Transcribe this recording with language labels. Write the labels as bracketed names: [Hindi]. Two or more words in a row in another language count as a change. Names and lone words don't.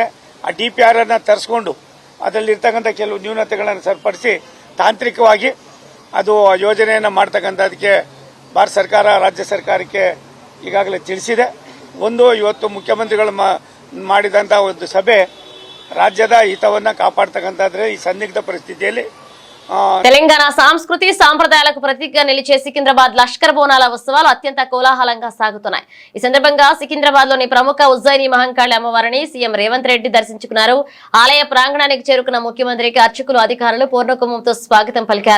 [Kannada] ಆ DPR ಅನ್ನು ತರಿಸ್ಕೊಂಡು ಅದರಲ್ಲಿರ್ತಕ್ಕಂಥ ಕೆಲವು ನ್ಯೂನತೆಗಳನ್ನು ಸರಿಪಡಿಸಿ ತಾಂತ್ರಿಕವಾಗಿ ಅದು ಯೋಜನೆಯನ್ನು ಮಾಡ್ತಕ್ಕಂಥದಕ್ಕೆ ಭಾರತ ಸರ್ಕಾರ ರಾಜ್ಯ ಸರ್ಕಾರಕ್ಕೆ ಈಗಾಗಲೇ ತಿಳಿಸಿದೆ. ಒಂದು ಇವತ್ತು ಮುಖ್ಯಮಂತ್ರಿಗಳು ಮಾಡಿದಂಥ ಒಂದು ಸಭೆ ರಾಜ್ಯದ ಹಿತವನ್ನು ಕಾಪಾಡ್ತಕ್ಕಂಥದ್ರೆ ಈ ಸಂದಿಗ್ಧ పరిస్థితిಯಲ್ಲಿ [Telugu] తెలంగాణ సంస్కృతి సాంప్రదాయాలకు ప్రతీకగా నిలిచే సికింద్రాబాద్ లష్కర్ బోనాల ఉత్సవాలు అత్యంత కోలాహలంగా సాగుతున్నాయి. ఈ సందర్భంగా సికింద్రాబాద్ లోని ప్రముఖ ఉజ్జయిని మహంకాళి అమ్మవారిని సీఎం రేవంత్ రెడ్డి దర్శించుకున్నారు. ఆలయ ప్రాంగణానికి చేరుకున్న ముఖ్యమంత్రికి అర్చకులు, అధికారులు పూర్ణకుంభంతో స్వాగతం పలికారు.